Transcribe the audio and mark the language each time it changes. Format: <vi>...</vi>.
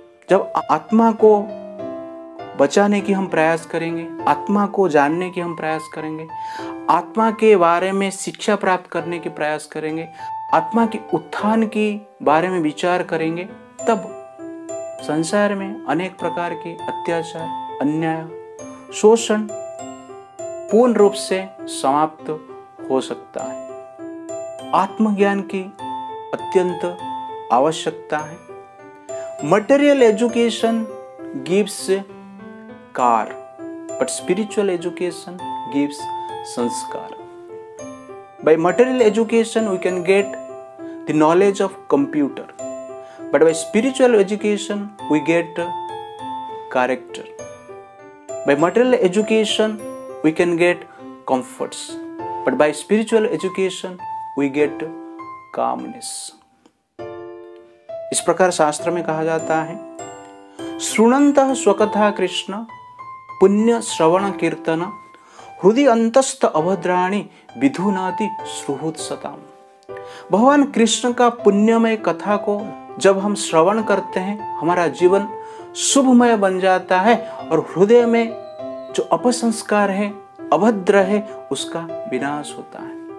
<hi>जब आत्मा को बचाने की हम प्रयास करेंगे, आत्मा को जानने की हम प्रयास करेंगे, आत्मा के बारे में शिक्षा प्राप्त करने की प्रयास करेंगे, आत्मा के उत्थान की बारे में विचार करेंगे, तब संसार में अनेक प्रकार के अत्याचार, अन्याय, शोषण पूर्ण रूप से समाप्त हो सकता है। आत्मज्ञान की अत्यंत आवश्यकता है।</hi> <en>Material education gives car, but spiritual education gives sanskar. By material education we can get the knowledge of computer, but by spiritual education we get character. By material education we can get comforts, but by spiritual education we get calmness.</en> <hi>इस प्रकार शास्त्र में कहा जाता है</hi> <sa>श्रुणन्तः स्वकथा कृष्ण पुण्य श्रवण कीर्तन हृदय अंतस्थ अभद्राणि विधुनाति सुहृत्सताम।</sa> <hi>भगवान कृष्ण का पुण्यमय कथा को जब हम श्रवण करते हैं, हमारा जीवन शुभमय बन जाता है और हृदय में जो अपसंस्कार है, अभद्र है, उसका विनाश होता है।</hi>